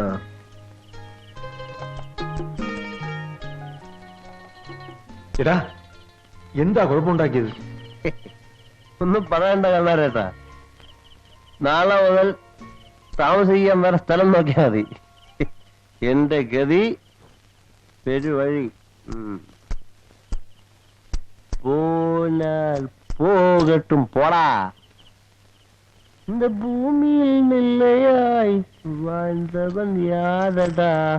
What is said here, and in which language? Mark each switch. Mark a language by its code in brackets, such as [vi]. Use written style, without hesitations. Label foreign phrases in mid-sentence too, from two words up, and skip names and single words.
[ml] എടാ, എന്താ കുഴപ്പമുണ്ടാക്കിയത്? ഒന്നും പറയണ്ട കണ്ണാരേട്ടാ. നാളെ മുതൽ താമസിക്കാൻ വേറെ സ്ഥലം നോക്കിയാൽ മതി. എന്റെ ഗതി പെരുവഴി. [ta] போனால் போகட்டும் போடா. இந்த பூமியில் நிலையாய் வாழ்ந்தவன் யாரடா?